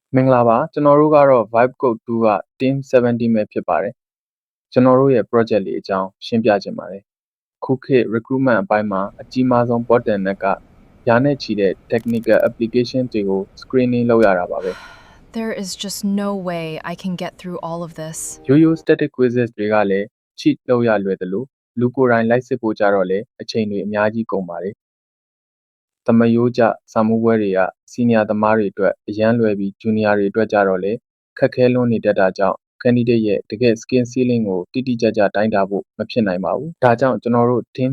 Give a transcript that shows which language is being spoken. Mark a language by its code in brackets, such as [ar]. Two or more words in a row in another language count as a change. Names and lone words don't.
[my] မင်္ဂလာပါကျွန်တော်တို့ကတော့ Vibe Code 2က Team 70ပဲဖြစ်ပါတယ်ကျွန်တော်တို့ရဲ့ project လေးအကြောင်းရှင်းပြချင်ပါတယ်ခုခေတ် recruitment အပိုင်းမှာအကြီးမားဆုံး bottleneck ကရာနဲ့ချီတဲ့ [en] technical application [my] တွေကို screening လုပ်ရတာပါပဲ [en] There is just no way I can get through all of this. [my] ရိုးရိုး [en] static quizzes [my] တွေကလည်း cheat လုပ်ရလွယ်တယ်လို့လူကိုယ်တိုင်လိုက်စစ်ဖို့ကြတော့လေအချိန်တွေအများကြီးကုန်ပါတယ်သမယိုးကြစာမှုပွဲတွေက senior သမားတွေအတွက်အရန်လွယ်ပြီး junior တွေအတွက်ကြတော့လေခက်ခဲလွန်းနေတတ်တာကြောင့် candidate ရဲ့တကယ် [en] skill ceiling [my] ကိုတိတိကျကျတိုင်းတာဖို့မဖြစ်နိုင်ပါဘူးဒါကြောင့်ကျွန်တော်တို့ team